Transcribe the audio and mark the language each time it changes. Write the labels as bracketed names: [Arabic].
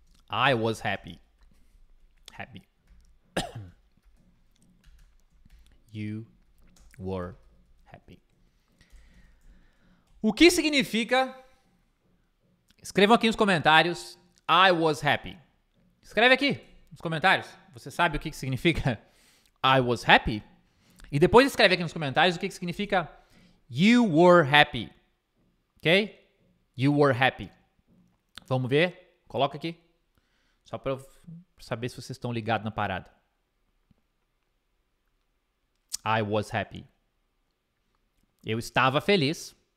[English] I was happy. Happy. You were happy. [Portuguese] O que significa? Escrevam aqui nos comentários. [English] I was happy. [Portuguese] Escreve aqui nos comentários. Você sabe o que significa [English] I was happy? [Portuguese] E depois escreve aqui nos comentários o que significa [English] you were happy. [Portuguese] Ok? [English] You were happy. [Portuguese] Vamos ver? Coloca aqui. Só para eu saber se vocês estão ligados na parada. [English] I was happy. [Portuguese] Eu estava feliz.